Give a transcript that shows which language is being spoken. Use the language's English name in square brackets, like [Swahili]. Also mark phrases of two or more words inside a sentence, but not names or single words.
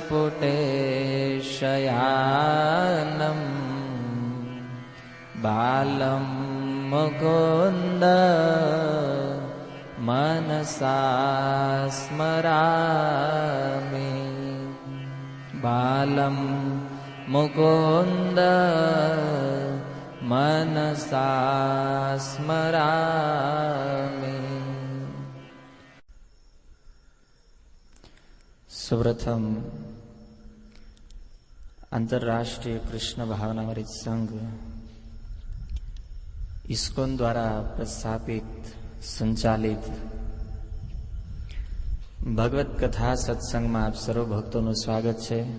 [Sanskrit] पुटेशयानम् बालं मुकुन्द मनसा स्मरामि बालं मुकुन्द मनसा स्मरामि। [Gujarati] સૌપ્રથમ આંતરરાષ્ટ્રીય કૃષ્ણ ભાવનામૃત સંઘ ઇસ્કોન દ્વારા પ્રસ્થાપિત સંચાલિત ભગવત કથા સત્સંગમાં આપ સર્વ ભક્તોનું સ્વાગત છે.